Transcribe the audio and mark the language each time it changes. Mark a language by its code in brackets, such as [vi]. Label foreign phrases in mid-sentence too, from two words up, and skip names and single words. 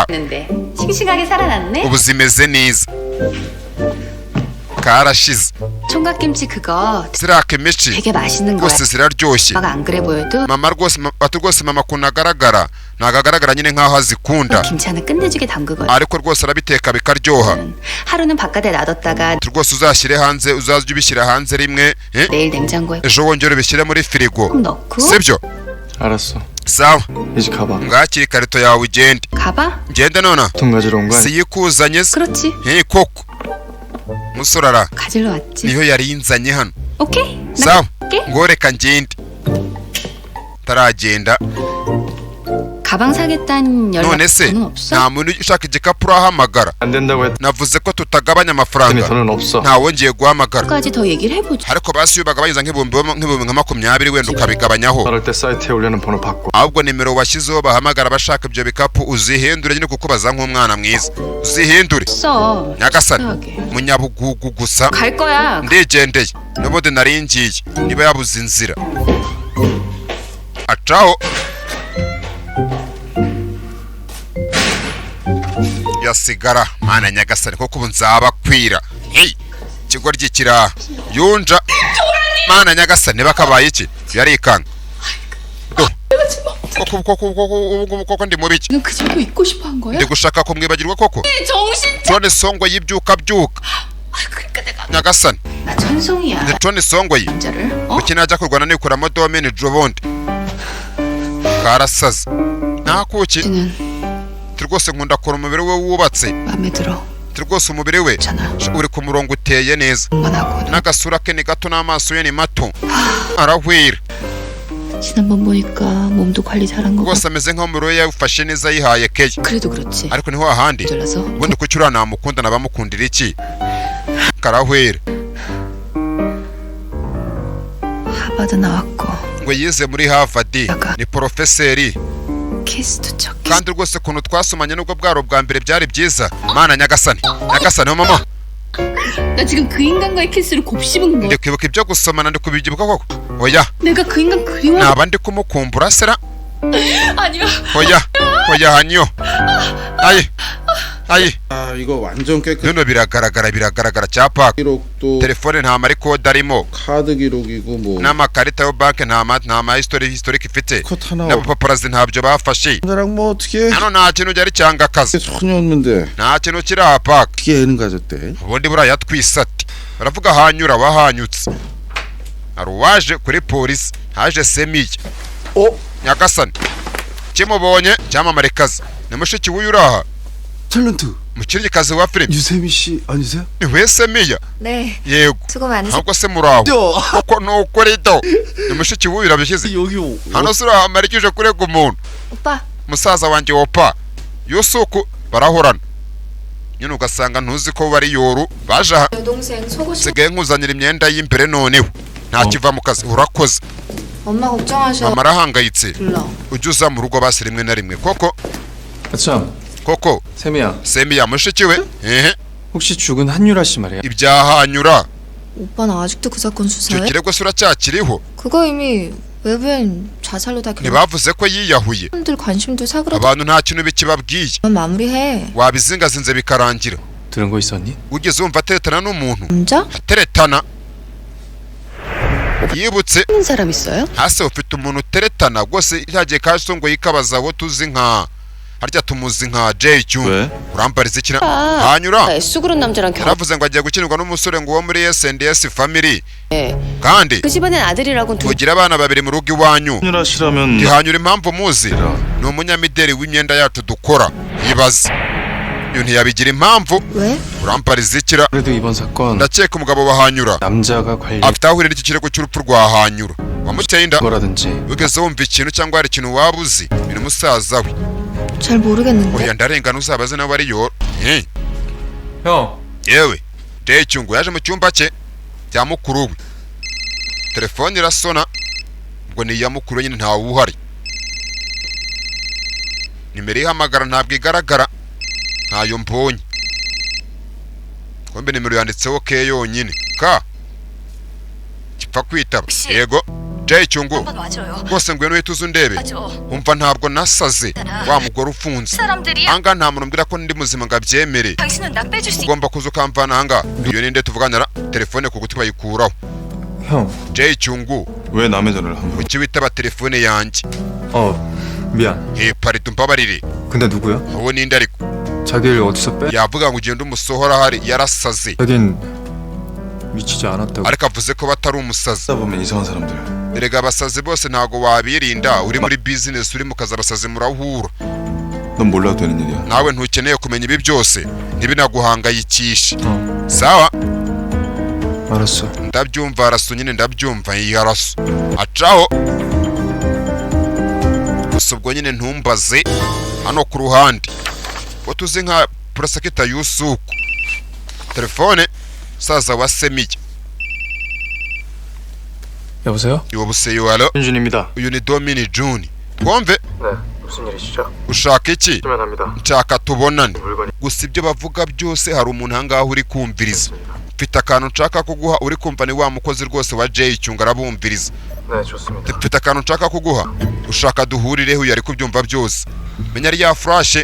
[ko] 했는데 싱싱하게 살아났네 [rw] ubu zimeze neza karashize [ko] 총각김치 그거 [rw] ziriya kimici [ko] 되게 맛있는 거야 [rw] rwose ziraryoshye [ko] 오빠가 안 그래 보여도 [rw] mama rwose ati rwose mama ukuntu agaragara ntago agaragara nyine nk'aho azikunda [ko] 김치 하나 끝내주게 담그거든 [rw] ariko rwose arabiteka bikaryoha [ko] 하루는 바깥에 놔뒀다가 [rw] ati rwose uzashyire hanze uzajya ubishyira hanze rimwe [ko] 내일 냉장고에 [rw] ejo wongere ubishyire muri firigo [ko] 꼭 넣고 [rw] sibyo [ko] 알았어 [rw] sawa [ko] 이제 가봐 [rw] ngakira ikarito yawe ugende [ko] 가봐? [rw] ngende nona [ko] 통 가지러 온 거 아니야 [rw] siyikuzanye se [ko] 그렇지 [rw] koko musore ara [ko] 가지러 왔지 [rw] niyo yari yinzanye hano [ko] 오케이 [rw] sawa [ko] 갈게 [rw] ngo reka ngende taragenda [ko] 가방 사겠다는 [rw] none se [ko] 연락은 없어? [rw] nta muntu ushaka igikapu urahamagara [ko] 안 된다고 했더니 [rw] navuze ko tutagabanya amafaranga [ko] 돈은 없어 [rw] ntawongeye guhamagara [ko] 까지 더 얘기를 해보자 [rw] ariko basi iyo bagabanyiriza nk'ibihumbi nka 20 wenda ukabigabanyaho [ko] 말할 때 사이트에 올리는 번호 받고 [rw] ahubwo nimero washyizeho bahamagara bashaka ibyo bikapu uzihindure nyine kuko baza nk'umwana mwiza uzihindure [ko] 써 [rw] nyagasani [ko] 이상하게. [rw] munyabugugu gusa [ko] 갈 거야 [rw] ndigendeye n'ubundi nari ngiye niba yabuze inzira acaho yasigara mana nyagasani koko ubu nzabakwira hey ikigoryi kiraha yunja mana nyagasani niba kabaye iki yarikanga koko ndi mu biki [ko] 너 그 자료 잊고 싶어 한 거야? [rw] ndi gushaka ko mwibagirwa koko [ko] 정신. [rw] Tony Songwe yibyuka byuka [ko] 그러니까 내가 [rw] nyagasani [ko] 나 천송이야. [rw] ndi Tony Songwe [ko] 남자를 [rw] kuki najya kurwana nikuramo domini jobundi karasaze ntakuki [ko] 는 [rw] rwose nkunda kora umubiri we wubatse [ko] 마음에 들어. [rw] rwose umubiri we [ko] 잖아. [rw] uri ku murongo uteye neza [ko] 만하고 [rw] n'agasura ke ni gato n'amaso ye ni mato arahwira [ko] 지난번 보니까 몸도 관리 잘한 거 [rw] rwose [ko] 같아. [rw] ameze nk'umubiri we yawufashe neza yihaye keye [ko] 그래도 그렇지. [rw] ariko niho ahandi [ko] 잘라서 [rw] ubundi kuki uriya namukunda nabamukundira iki karahwira [ko] 하버드 나왔고 [rw] ngo yize muri Harvard ni porofeseri [ko] 키스도 척. [rw] kandi rwose ukuntu twasomanye nubwo bwari ubwa mbere byari byiza mana nyagasani mama [ko] 나 지금 그 인간과의 키스를 곱씹은 거야. [rw] ndi kwibuka ibyo gusomana ndi kubibyibuka koko oya [ko] 내가 그 인간 그리워. [rw] naba ndi kumukumbura sera [ko] 아니야. [rw] oya hanyo ayi [ko] 아 이거 완전 깨끗. [rw] bino biragaragara cyapa [ko] 기록도 [rw] telefone nta marikode arimo [ko] 카드 기록이고 뭐 [rw] n'amakarita yo banki nta ma historique ifite [ko] 컷 하나 [rw] n'abapaparazi ntabyo bafashe [ko] 나랑 뭐 어떻게 [rw] hano nta kintu cyari cyanga akazi [ko] 소녀였는데 [rw] nta kintu kiri aha paka [ko] 어떻게 애는 가졌대? [rw] ubundi buriya twisate baravuga hanyura wahanyutse hari uwaje kuri polisi haje semiye nyagasani kimubonye cyamamarekazi ni mushiki w'uyu uraha [ko] 탤런트 [rw] mukinnyikazi wa filime [ko] 유세미 씨 아니세요? [rw] ni we semiya [ko] 네. [rw] yego [ko] 수고 많으세요. [rw] ahubwo se muraho koko ni ukuri do ni mushiki w'uyu urabishyize [ko] 여기 [rw] hano se urahamarikije kurega umuntu [ko] 오빠. [rw] musaza wanjye wopa yusuku barahorana nyine ugasanga ntuzi ko bari yoru baje aha [ko] 여동생 속옷 [rw] sigaye nkuzanira imyenda y'imbere noneho nta kiva mu kazi urakoze [ko] 엄마 걱정하셔. [rw] mama arahangayitse [ko] 불러. [rw] ujya uza mu rugo basi rimwe na rimwe koko [ko] 아참 [rw] koko [ko] 세미야 [rw] semiya mushiki we ehe [ko] 혹시 죽은 한유라 씨 말이야 오빠는 [rw] ibyahanyura [ko] 아직도 그 사건 [rw] icyo [ko] 수사해? [rw] kirego se uracyakiriho [ko] 그거 이미 외부엔 자살로 다 [rw] ntibavuze ko yiyahuye [ko] 사람들 관심도 사그라져. [rw] abantu nta kintu bikibabwiye [ko] 마무리해. [rw] wabizingazinze bikarangira [ko] 들은 거 있었니? [rw] ugeze wumva ateretana n'umuntu [ko] 남자? [rw] ateretana yibutse [ko] 있는 사람 있어요? [rw] hasi ufite umuntu uteretana rwose cyagiye kasongo yikabaza abo tuzi nka harya tumuzi nka Jay Chung [ko] 왜? [rw] urambariza ikina hanyura [ko] 애수 그런 남자랑 [rw] yaravuze ngo agiye gukinirwa n'umusore ngo wo muri S&S family [ko] 결혼해. [rw] kandi [ko] 그 집안엔 아들이라고 두 [rw] mugira abana babiri mu rugo iwanyu [ko] 한유라 씨라면 [rw] gihanyura impamvu muzi ni umunyamideli w'imyenda yacu dukora yibaza iyo ntiyabigira impamvu [ko] 왜? [rw] urambariza ikira [ko] 그래도 이번 사건 [rw] ndakeka umugabo wa hanyura [ko] 남자가 관리 [rw] afite aho ahurira n'iki kirego cy'urupfu rwa hanyura wamuteye inda [ko] 거라든지 [rw] ugeze wumva ikintu cyangwa hari ikintu waba uzi ni musaza we [ko] 잘 모르겠는데. [rw] oya ndarengana uzabaze nawe ariyo [ko] 형 [rw] yewe Jay Chung yaje mu cyumba cye cya mukuru we telefone irasona ubwo ni iya mukuru we nyine ntawe uhari nimero ihamagara ntabwo igaragara ntayo mbonye kombe nimero yanditseho ke yonyine ka gipfa kwitaba yego Jay Chung [ko] 맞아요. [rw] rwose ngwino uhita uza undebe [ko] 맞아. [rw] umva ntabwo nasaze wa mugore ufunze [ko] 사람들이 [rw] anga nta muntu umbwira ko ndi muzima ngo abyemere [ko] 당신은 나 빼줄 수 [rw] ugomba kuza ukamvana ahanga iyo ninde tuvuganira telefone ku gutwi bayikuraho [ko] 형 Jay Chung 왜 남의 전화를 함부로 [rw] kuki witaba telefone yanjye [ko] 미안 [rw] parido mbabarire [ko] 근데 누구야? [rw] wowe ninde ariko [ko] 자기를 어디서 빼? [rw] yavuga ngo ugenda umusohora ahari yarasaze [ko] 자긴 미치지 않았다고 [rw] ariko avuze ko batari umusazi [ko] 하다 보면 이상한 사람들 [rw] erega abasazi bose ntago wabirinda uri muri business uri mu kazi abasazi murahura [ko] 넌 몰라도 되는 일이야 [rw] nawe ntukeneye kumenya ibi byose ntibinaguhangayikishe sawa [ko] 알았어 [rw] ndabyumva araso nyine ndabyumva yaraso acaho gusa ubwo nyine ntumbaze hano ku ruhande ko tuzi nka prosecutor Yusuku telefone saza wa semiye [ko] 여보세요? [rw] yobuseyo alo [ko] 윤준입니다 [rw] uyu ni Domini June twumve [ko] 네 무슨 일이시죠? [rw] ushaka iki [ko] 합니다 [rw] nshaka tubonane [ko] 물건이 [rw] gusa ibyo bavuga byose hari umuntu ahangaha uri kumviriza mfite akantu nshaka kuguha uri kumva ni wa mukozi rwose wa Jay Chung arabumviriza [ko] 네 좋습니다 [rw] mfite akantu nshaka kuguha ushaka duhurireho yari kubyumva byose menya ari ya flashe